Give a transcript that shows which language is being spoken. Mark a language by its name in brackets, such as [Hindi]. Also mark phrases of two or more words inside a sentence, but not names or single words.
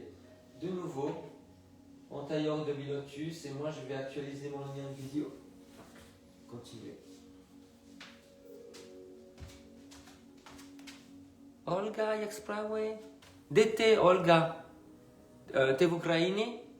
[French] De nouveau, en tailleur de demi-lotus, et moi je vais actualiser mon lien de vidéo. Continuez. Olga, [Polish] jak sprawy? [Ukrainian] Де ти, Ольга? Ти в Україні?